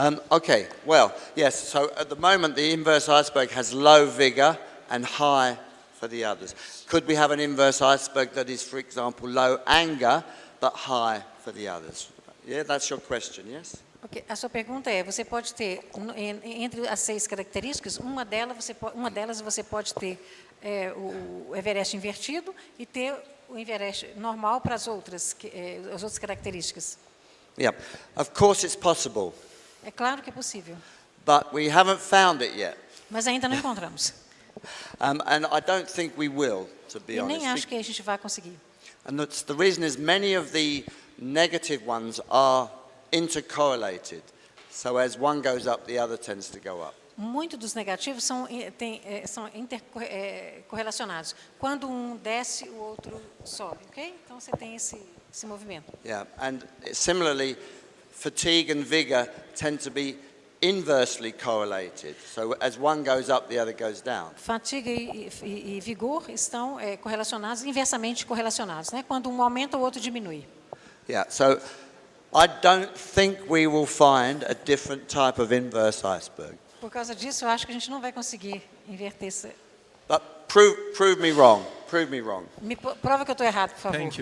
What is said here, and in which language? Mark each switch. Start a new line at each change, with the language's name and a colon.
English: Okay, well, yes, so at the moment the inverse iceberg has low vigor and high for the others. Could we have an inverse iceberg that is, for example, low anger but high for the others? Yeah, that's your question, yes? Okay.
Portuguese: A sua pergunta é, você pode ter, entre as 6 características, uma delas você pode ter o Everest invertido e ter o Everest normal para as outras características.
English: Yeah, of course it's possible.
Portuguese: É claro que é possível.
English: But we haven't found it yet.
Portuguese: Mas ainda não encontramos.
English: And I don't think we will, to be
Portuguese: E
English: honest.
Portuguese: nem acho que a gente vai conseguir.
English: And the reason is many of the negative ones are intercorrelated. So as one goes up, the other tends to go up.
Portuguese: Muito dos negativos são intercorrelacionados. Quando um desce, o outro sobe, ok? Então você tem esse movimento.
English: Yeah, and similarly, fatigue and vigor tend to be inversely correlated. So as one goes up, the other goes down.
Portuguese: Fadiga e vigor estão inversamente correlacionados, né? Quando um aumenta, o outro diminui.
English: Yeah, so I don't think we will find a different type of inverse iceberg.
Portuguese: Por causa disso, eu acho que a gente não vai conseguir inverter isso.
English: But prove me wrong. Prove me wrong.
Portuguese: Prova que eu estou errado, por favor.